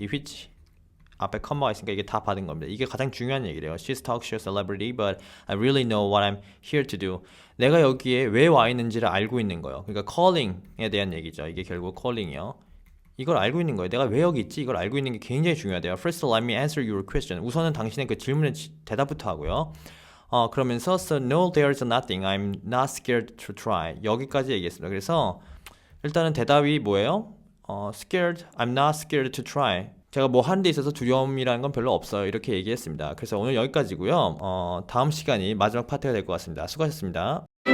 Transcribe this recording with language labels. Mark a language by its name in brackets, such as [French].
[Korean] 이 which 앞에 컴마가 있으니까 이게 다 받은 겁니다. 이게 가장 중요한 얘기래요. [English] She's talk show celebrity, but I really know what I'm here to do. [Korean] 내가 여기에 왜 와 있는지를 알고 있는 거예요. 그러니까 calling에 대한 얘기죠. 이게 결국 calling이요. 이걸 알고 있는 거예요. 내가 왜 여기 있지? 이걸 알고 있는 게 굉장히 중요하대요. [English] First, let me answer your question. [Korean] 우선은 당신의 그 질문에 대답부터 하고요. 그러면서 [English] So no, there's nothing. I'm not scared to try. [Korean] 여기까지 얘기했습니다. 그래서 일단은 대답이 뭐예요? [English] Scared. I'm not scared to try. [Korean] 제가 뭐 하는 데 있어서 두려움이라는 건 별로 없어요. 이렇게 얘기했습니다. 그래서 오늘 여기까지고요. 다음 시간이 마지막 파트가 될 것 같습니다. 수고하셨습니다.